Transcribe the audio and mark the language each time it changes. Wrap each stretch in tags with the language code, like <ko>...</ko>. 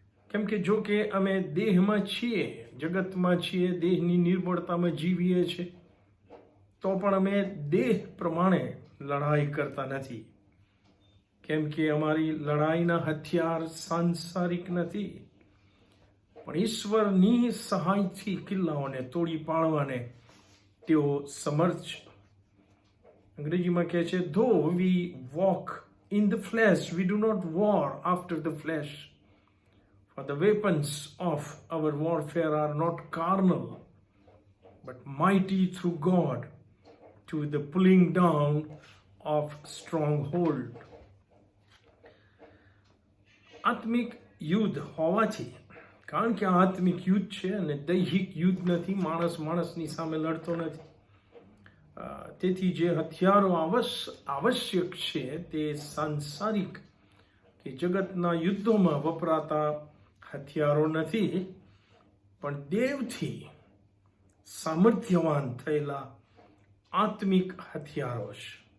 <gu>કેમ કે જો કે અમે દેહમાં છીએ, જગતમાં છીએ, દેહની નિર્બળતામાં જીવીએ છીએ, તો પણ અમે દેહ પ્રમાણે લડાઈ કરતા નથી. કેમ કે અમારી લડાઈના હથિયાર સાંસારિક નથી, પણ ઈશ્વરની સહાયથી કિલ્લાઓને તોડી પાડવાને તેઓ સમર્થ છે. અંગ્રેજીમાં કહે છે,</gu> <en>though we walk in the flesh, we do not war after the flesh. For the weapons of our warfare are not carnal, but mighty through God to the pulling down of stronghold.</en> <gu>આત્મિક યુદ્ધ હોવાથી, કારણ કે આ આત્મિક યુદ્ધ છે અને દૈહિક યુદ્ધ નથી, માણસ માણસની સામે લડતો નથી. તેથી જે હથિયારો આવશ્યક છે તે સાંસારિક કે જગતના યુદ્ધોમાં વપરાતા હથિયારો નથી, પણ દેવથી સામર્થ્યવાન થયેલા આત્મિક હથિયારો છે.</gu>